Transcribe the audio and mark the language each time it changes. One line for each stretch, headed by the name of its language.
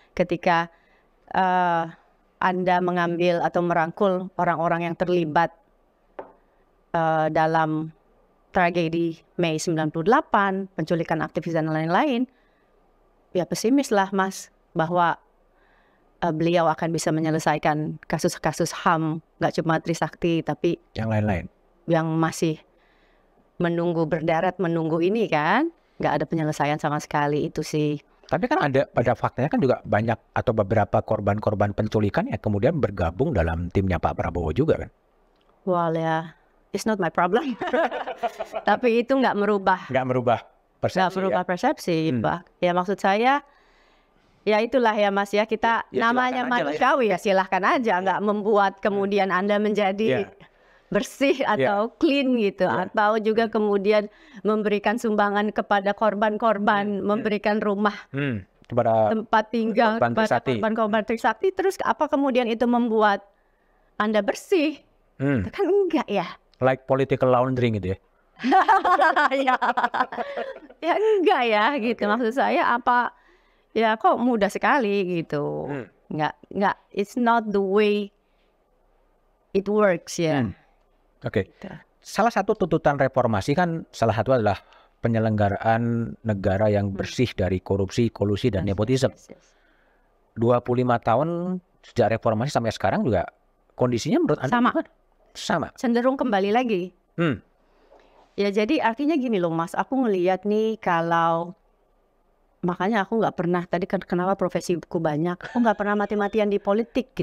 Indonesian: Ketika Anda mengambil atau merangkul orang-orang yang terlibat dalam tragedi Mei 98, penculikan aktivis dan lain-lain, ya pesimis lah Mas, bahwa beliau akan bisa menyelesaikan kasus-kasus HAM, nggak cuma Trisakti, tapi yang lain-lain. Yang masih menunggu berderet, menunggu ini kan, nggak ada penyelesaian sama sekali itu sih. Tapi kan ada, pada faktanya kan juga banyak atau beberapa korban-korban penculikan yang kemudian bergabung dalam timnya Pak Prabowo juga kan?
English: Well ya, it's not my problem.
Indonesian: Tapi itu nggak merubah persepsi. Nggak merubah persepsi, Pak. Ya maksud saya, ya itulah ya Mas ya, kita namanya manusiawi ya silahkan aja, nggak membuat kemudian Anda menjadi bersih atau clean gitu, atau juga kemudian memberikan sumbangan kepada korban-korban, memberikan rumah tempat tinggal kepada korban Trisakti, terus apa kemudian itu membuat Anda bersih? Kan enggak ya?
English: Like political laundering
Indonesian: gitu ya? Ya enggak ya gitu. Maksud saya apa? Ya kok mudah sekali gitu. Enggak,
English: it's not the way it works ya.
Indonesian: Oke. Salah satu tuntutan reformasi kan salah satu adalah penyelenggaraan negara yang bersih dari korupsi, kolusi, dan nepotisme. 25 tahun sejak reformasi sampai sekarang juga kondisinya menurut Anda sama. Cenderung kembali lagi. Ya jadi artinya gini loh Mas, aku ngelihat nih kalau, makanya aku nggak pernah, tadi kan kenapa profesiku banyak, aku nggak pernah mati-matian di politik.